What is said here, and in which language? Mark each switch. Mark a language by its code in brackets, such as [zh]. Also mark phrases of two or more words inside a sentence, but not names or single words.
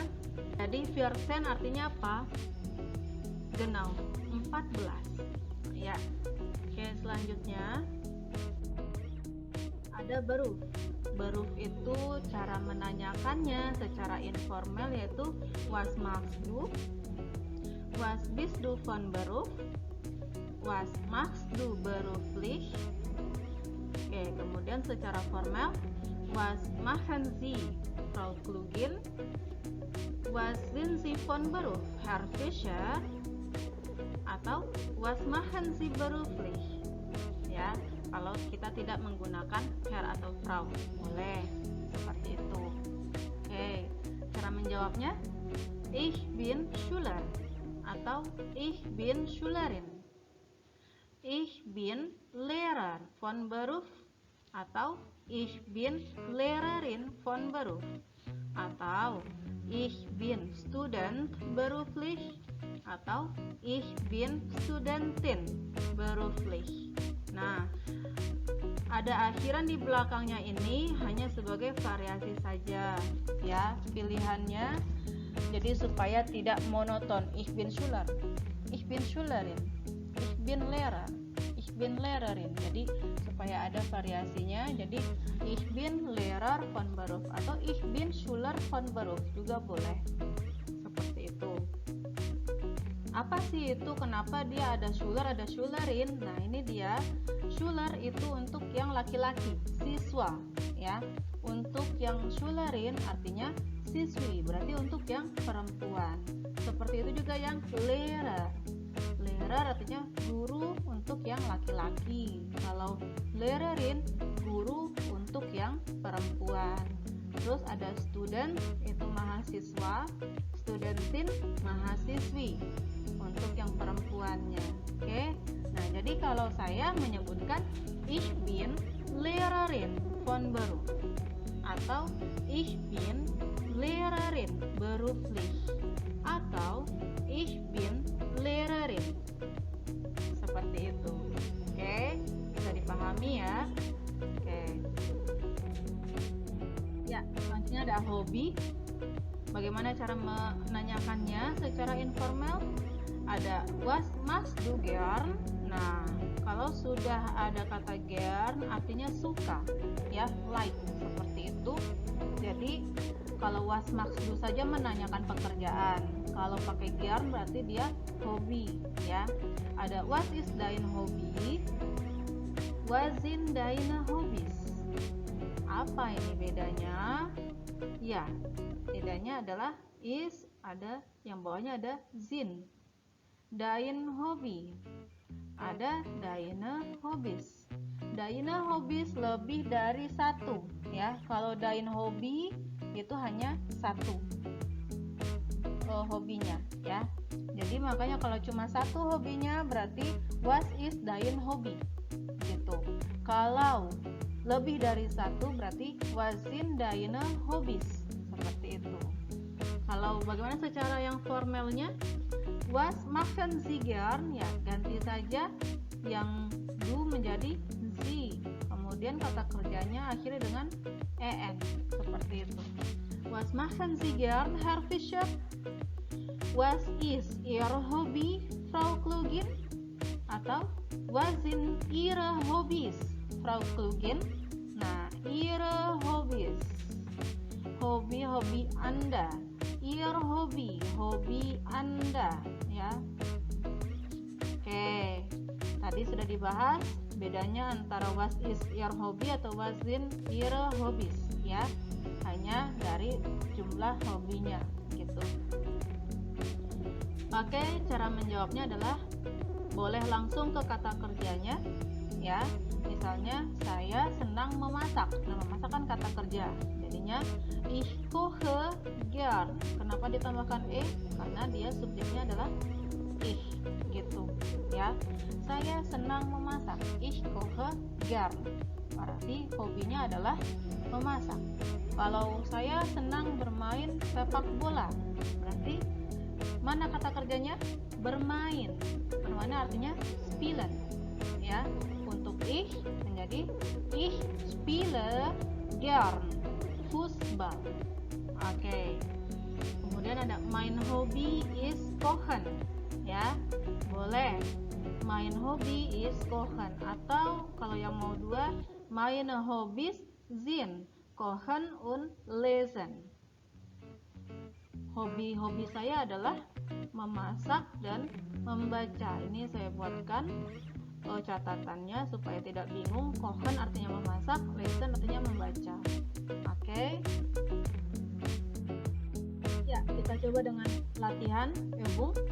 [id] Jadi 14 artinya apa? Genau, 14. Ya. Oke, selanjutnya ada beruf. Beruf itu cara menanyakannya secara informal yaitu [de] was machst du, was bist du von Beruf, was machst du beruflich. [id] Oke, kemudian secara formal [de] was machen Sie Frau Klugin, was sind Sie von Beruf Herr Fischer, [id] atau [de] was machen Sie beruflich. [id] Ya, kalau kita tidak menggunakan Herr atau Frau, boleh seperti itu. Oke, cara menjawabnya [de] ich bin Schüler [id] atau [de] ich bin Schülerin. Ich bin Lehrer von Beruf atau ich bin Lehrerin von Beruf, atau ich bin Student beruflich atau ich bin Studentin beruflich. [id] Nah, ada akhiran di belakangnya ini hanya sebagai variasi saja ya pilihannya. Jadi supaya tidak monoton, [de] ich bin Schüler, ich bin Schülerin, ich bin Lehrer, ich bin Lehrerin. [id] Jadi supaya ada variasinya. Jadi [de] ich bin Lehrer von Beruf [id] atau [de] ich bin Schüler von Beruf [id] juga boleh. Seperti itu. Apa sih itu? Kenapa dia ada Schüler, ada Schülerin? Nah, ini dia. Schüler itu untuk yang laki-laki, siswa, ya. Untuk yang Schülerin artinya siswi, berarti untuk yang perempuan. Seperti itu juga yang Lehrer. Lehrer artinya guru untuk yang laki-laki. Kalau Lehrerin, guru untuk yang perempuan. Terus ada student, itu mahasiswa. Studentin, mahasiswi untuk yang perempuannya. Oke. Nah, jadi kalau saya menyebutkan [de] ich bin Lehrerin von Beruf [id] atau [de] ich bin Lehrerin beruflich [id] atau [de] ich bin Lehrerin. [id] Seperti itu. Oke, bisa dipahami ya. Oke. Ya, selanjutnya ada hobi. Bagaimana cara menanyakannya secara informal? [de] Ada was machst du gern. [id] Nah, kalau sudah ada kata gern artinya suka, ya, like, seperti itu. Jadi kalau [de] was machst du [id] saja menanyakan pekerjaan. Kalau pakai gern berarti dia hobi, ya. [de] Ada was ist dein Hobby? Was sind deine Hobbys? Apa ini bedanya? [id] Ya, bedanya adalah is, ada yang bawahnya ada zin. [de] Dein Hobby, ada deine Hobbys. Deine Hobbys [id] lebih dari satu, ya. Kalau [de] dein Hobby [id] itu hanya satu hobinya, ya. Jadi makanya kalau cuma satu hobinya berarti [en] what is [de] dein Hobby [id] gitu. Kalau lebih dari satu berarti [de] was sind deine Hobbys, [id] seperti itu. Kalau bagaimana secara yang formalnya? [de] Was machen Sie gern? [id] Ya, ganti saja yang do menjadi sie. Kemudian kata kerjanya akhirnya dengan en, seperti itu. [de] Was machen Sie gern, Herr Fischer? Was ist Ihr Hobby, Frau Klugin? Atau was sind Ihre Hobbys, Frau Klugin? Nah, Ihre Hobbys, [id] hobi Anda. [de] Ihr Hobby, [id] hobi Anda, ya. Oke, tadi sudah dibahas bedanya antara [en] what is your hobby [id] atau [en] what is your hobbies, [id] ya. Hanya dari jumlah hobinya gitu. Oke, cara menjawabnya adalah boleh langsung ke kata kerjanya, ya. Misalnya saya senang memasak. Nah, memasak kan kata kerja. [de] Jadinya ich koche gern. [id] Kenapa ditambahkan Karena dia subjeknya adalah ich gitu, ya. Saya senang memasak. [de] Ich koche gern. [id] Berarti hobinya adalah memasak. Kalau saya senang bermain sepak bola, berarti mana kata kerjanya? Bermain. Bermain artinya spielen, ya. [de] Untuk ich menjadi ich spiele gern Fußball. [id] Oke. Kemudian ada [de] mein Hobby is kochen, [id] ya. [de] Boleh. Mein Hobby is kochen, [id] atau kalau yang mau dua, [de] meine Hobbys sind kochen und lesen. [id] Hobi-hobi saya adalah memasak dan membaca. Ini saya buatkan catatannya supaya tidak bingung. Kochen artinya memasak, lesen artinya membaca. Oke. Ya, kita coba dengan latihan Übung.